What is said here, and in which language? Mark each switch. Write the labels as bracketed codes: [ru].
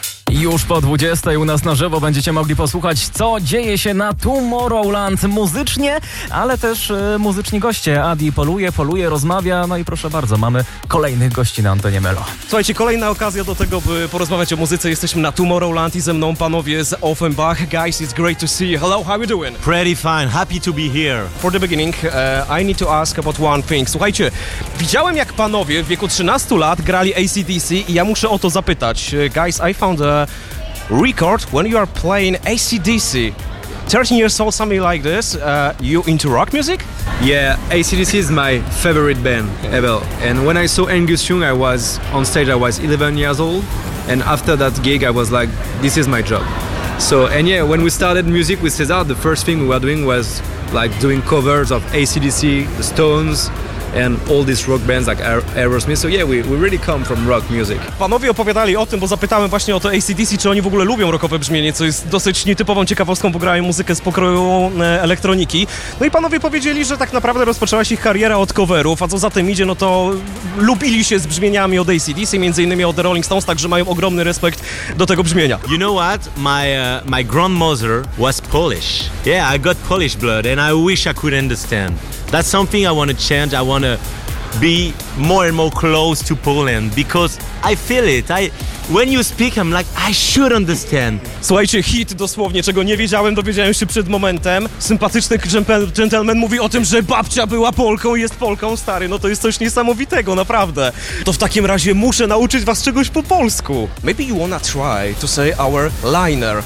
[pl] Już po 20 u nas na żywo będziecie mogli posłuchać, co dzieje się na Tomorrowland muzycznie, ale też muzyczni goście. Adi poluje, rozmawia, no i proszę bardzo, mamy kolejnych gości na antenie Melo. Słuchajcie, kolejna okazja do tego, by porozmawiać o muzyce. Jesteśmy na Tomorrowland i ze mną panowie z Offenbach. [en] Guys, it's great to see you. Hello, how are you doing? Pretty fine, happy to be here. For the beginning, I need to ask about one thing. [pl] Słuchajcie, widziałem, jak panowie w wieku 13 lat grali AC/DC i ja muszę o to zapytać. [en] Guys, I found a record when you are playing AC/DC. 13 years old, something like this. You into rock music? Yeah, AC/DC is my favorite band ever. And when I saw Angus Young, I was on stage, I was 11 years old. And after that gig, I was like, this is my job. So, and yeah, when we started music with César, the first thing we were doing was like doing covers of AC/DC, The Stones, and all these rock bands like Aerosmith. So yeah, we really come from rock music. [pl] Panowie opowiadali o tym, bo zapytałem właśnie o to AC/DC, czy oni w ogóle lubią rockowe brzmienie, co jest dosyć nietypową ciekawostką, bo grają muzykę z pokroju elektroniki. No i panowie powiedzieli, że tak naprawdę rozpoczęła się ich kariera od coverów, a co za tym idzie, no to lubili się z brzmieniami od AC/DC, między innymi od The Rolling Stones, także mają ogromny respekt do tego brzmienia. [en] You know what? My grandmother was Polish. Yeah, I got Polish blood and I wish I could understand. That's something I want to change. I want to be more and more close to Poland because I feel it. When you speak, I'm like, I should understand. [pl] Słuchajcie, hit dosłownie, czego nie wiedziałem, dowiedziałem się przed momentem. Sympatyczny gentleman mówi o tym, że babcia była Polką i jest Polką, stary. No to jest coś niesamowitego, naprawdę. To w takim razie muszę nauczyć was czegoś po polsku. [en] Maybe you wanna try to say our liner.